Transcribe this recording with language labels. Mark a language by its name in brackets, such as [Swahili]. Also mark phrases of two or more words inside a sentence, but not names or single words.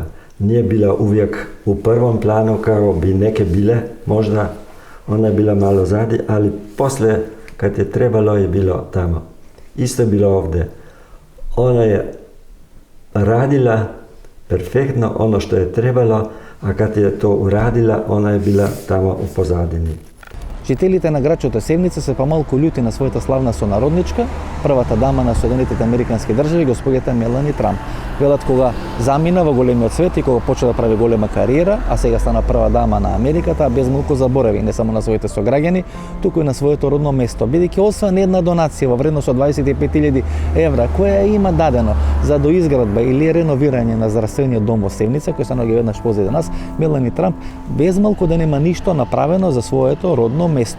[Croatian] Nije bila uvijek u prvom planu kao bi neke bile možda Ona je bila malo zadi, ali poslije kad je trebalo je bilo tamo. Isto je bilo ovdje. Ona je radila perfektno ono što je trebalo, a kad je to uradila, ona je bila tamo u pozadini. [Macedonian] Жителите на градчето Севница се помалку љути на својата славна сонародничка, првата дама на Соединетите Американски држави, господјата Мелани Трамп. Велат кога замина во големиот свет и кога почна да прави голема кариера, а сега стана прва дама на Америката, безмалку заборави не само на своите сограѓани, туку и на своето родно место, бидејќи освен една донација во вредност од 25.000 евра, која има дадено за доизградба или реновирање на здравствениот дом во Севница, кој се наоѓа веднаш позади нас, Мелани Трамп безмалку да нема ништо направено за своето родно место.